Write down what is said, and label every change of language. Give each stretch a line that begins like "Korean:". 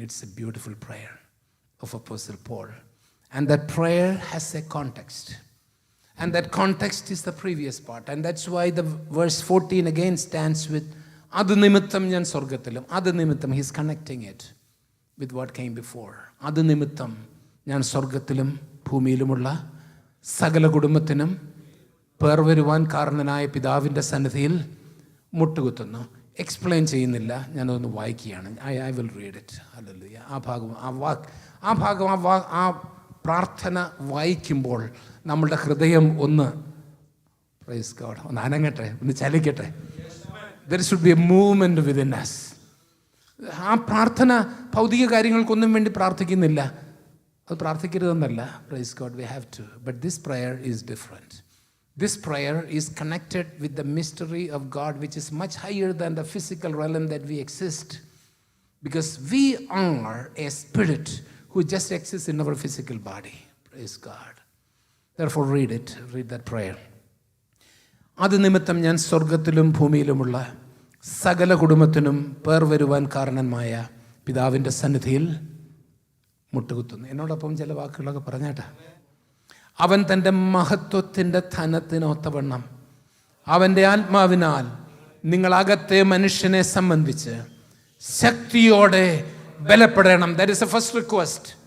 English: It's a beautiful prayer of Apostle Paul. And that prayer has a context. And that context is the previous part. And that's why the verse 14 again stands with
Malayalam: Adu nimittam njan sorgathilam.
English: Adu nimittam, he's connecting it with what came before.
Malayalam: Adu nimittam njan sorgathilam ഭൂമിയിലുമുള്ള സകല കുടുംബത്തിനും പേർ വരുവാൻ കാരണനായ പിതാവിൻ്റെ സന്നിധിയിൽ മുട്ടുകുത്തുന്നു. Explain ചെയ്യുന്നില്ല, ഞാനതൊന്ന് വായിക്കുകയാണ്.
English: I will read it.
Malayalam: Hallelujah. ആ പ്രാർത്ഥന വായിക്കുമ്പോൾ നമ്മളുടെ ഹൃദയം ഒന്ന്
English: praise God
Malayalam: ഒന്ന് അനങ്ങട്ടെ, ഒന്ന് ചലിക്കട്ടെ.
English: There should be a movement within us.
Malayalam: ആ പ്രാർത്ഥന ഭൗതിക കാര്യങ്ങൾക്കൊന്നും വേണ്ടി പ്രാർത്ഥിക്കുന്നില്ല, അത് പ്രാർത്ഥിക്കരുതെന്നല്ല.
English: Praise God, we have to. But this prayer is different. This prayer is connected with the mystery of God, which is much higher than the physical realm that we exist. Because we are a spirit who just exists in our physical body. Praise God. Therefore read it, read that prayer.
Malayalam: അത് നിമിത്തം ഞാൻ സ്വർഗത്തിലും ഭൂമിയിലുമുള്ള സകല കുടുംബത്തിനും പേർ വരുവാൻ കാരണമായ പിതാവിൻ്റെ സന്നിധിയിൽ മുട്ടുകുത്തുന്നു. എന്നോടൊപ്പം ചില വാക്കുകളൊക്കെ പറഞ്ഞേട്ടാ. അവൻ തൻ്റെ മഹത്വത്തിൻ്റെ ധനത്തിനൊത്തവണ്ണം അവൻ്റെ ആത്മാവിനാൽ നിങ്ങളകത്തെ മനുഷ്യനെ സംബന്ധിച്ച് ശക്തിയോടെ ബലപ്പെടണം.
English: That is a first request.